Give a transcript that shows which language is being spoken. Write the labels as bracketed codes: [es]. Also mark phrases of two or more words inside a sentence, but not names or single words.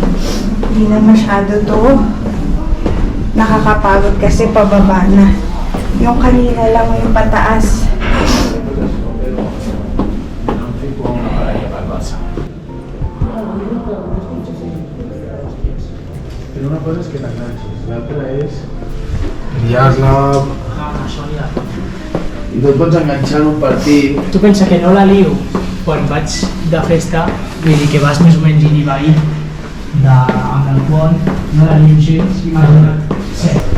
[tl] Hindi na masyado to. Nakakapagod kasi pababa na. Yung kanina lang yung pataas. [es] Pero una cosa es que te enganches, la otra es liarla [ca] i no et pots enganxar en un partit. Tu pensa que no la lio quan vaig de festa, vull dir que vas més o menys in i va amb el pont, no la lio gens, m'ha donat 7.